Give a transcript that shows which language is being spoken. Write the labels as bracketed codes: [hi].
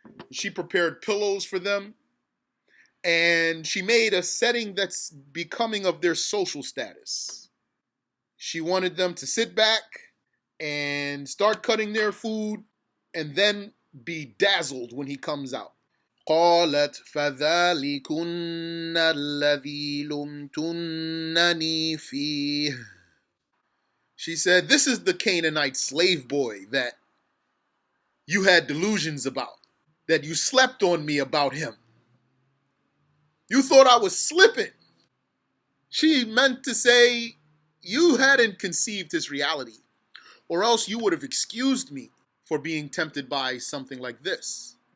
[en] She prepared pillows for them, and she made a setting that's becoming of their social status. She wanted them to sit back and start cutting their food and then be dazzled when he comes out. [ar] قالت فذلكن الذي لمتنني فيه. [en] She said, this is the Canaanite slave boy that you had delusions about, that you slept on me about him. You thought I was slipping. She meant to say, you hadn't conceived his reality, or else you would have excused me for being tempted by something like this.